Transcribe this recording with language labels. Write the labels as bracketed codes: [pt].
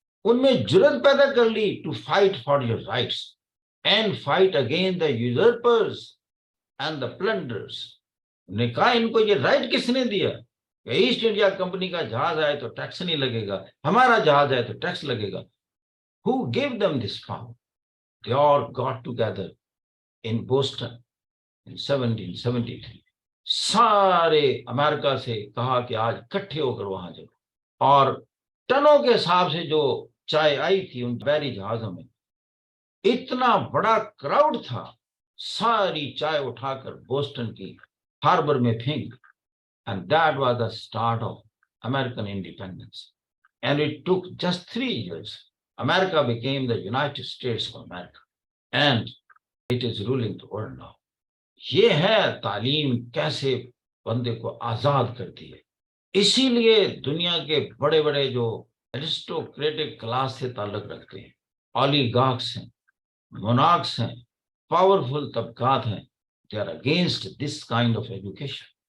[ur] ان میں جرت پیدا کر لی [en] To fight for your rights and fight again the usurpers and the plunders. [ur] نے کہا ان کو یہ رائٹ کس نے دیا کہ ایسٹ انڈیا کمپنی کا جہاز آئے تو ٹیکس نہیں لگے گا، ہمارا جہاز آئے تو ٹیکس لگے گا. [en] Who gave them this power? They all got together in Boston in 1773. [ur] سارے امریکہ سے کہا کہ آج اکٹھے ہو کر وہاں جاؤ، اور ٹنوں کے حساب سے جو چائے آئی تھی ان بحری جہازوں میں، اتنا بڑا کراؤڈ تھا، ساری چائے اٹھا کر بوسٹن کی ہاربر میں پھینک. [en] And that was the start of American independence. And it took just 3 years. America became the United States of America. And it is ruling the world now. [ur] یہ ہے تعلیم کیسے بندے کو آزاد کرتی ہے. اسی لیے دنیا کے بڑے بڑے جو ایرسٹوکریٹک کلاس سے تعلق رکھتے ہیں، اولیگارکس ہیں، مونارکس ہیں، پاورفل طبقات ہیں، [en] they are against this kind of education.